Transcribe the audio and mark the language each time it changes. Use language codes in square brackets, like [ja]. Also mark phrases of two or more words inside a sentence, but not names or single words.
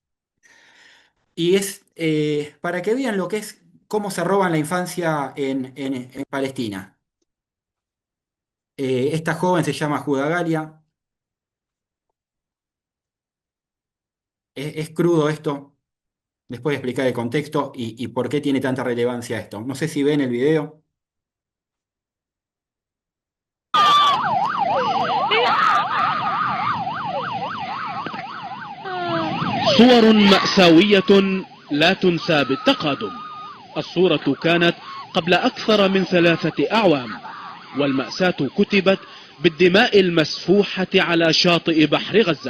[es] Y es para que vean lo que es, cómo se roban la infancia en Palestina. Esta joven se llama Judá Galia. Es crudo esto. Después de explicar el contexto y por qué tiene tanta relevancia esto. No sé si ven el video. [ar] صور مأساوية لا تنسى بالتقادم. الصورة كانت قبل أكثر من 3 أعوام، والمأساة كتبت بالدماء المسفوحة على شاطئ بحر غزة.